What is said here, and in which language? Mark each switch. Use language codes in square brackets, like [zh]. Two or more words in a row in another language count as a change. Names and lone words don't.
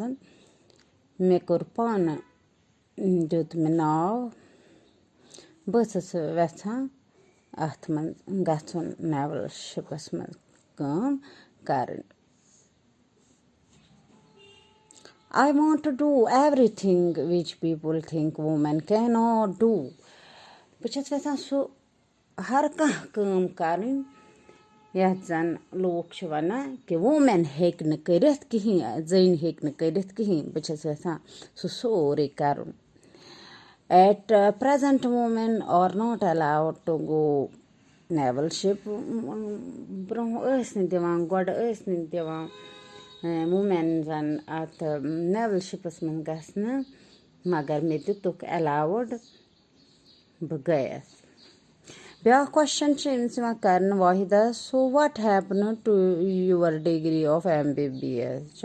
[ks] مےٚ کوٚر پانہٕ دیُت مےٚ ناو. بہٕ ٲسٕس یژھان اَتھ منٛز گژھُن [en] naval ships [ks] منٛز کٲم کرٕنۍ. [en] I want to do everything which people think women can not do. [ks] بہٕ چھَس یژھان سُہ ہر کانٛہہ کٲم کرٕنۍ یَتھ زن لوٗکھ چھِ وَنان کہِ وومین ہیٚکہِ نہٕ کٔرِتھ کِہیٖنۍ. زٔنۍ ہیٚکہِ نہٕ کٔرِتھ کِہیٖنۍ. بہٕ چھَس یژھان سُہ سورُے کرُن. [en] At present women are not allowed to go naval ship. [ks] برونٛہہ ٲسۍ نہٕ دِوان گۄڈٕ ٲسۍ نہٕ دِوان وومینزن اَتھ [en] naval ships [ks] منٛز گژھنہٕ مگر مےٚ دِتُکھ الاوُڈ. بہٕ گٔیس. بیٛاکھ کوسچن چھِ أمِس یِوان کرنہٕ واحدہ [en] So what happened to your degree of MBBS.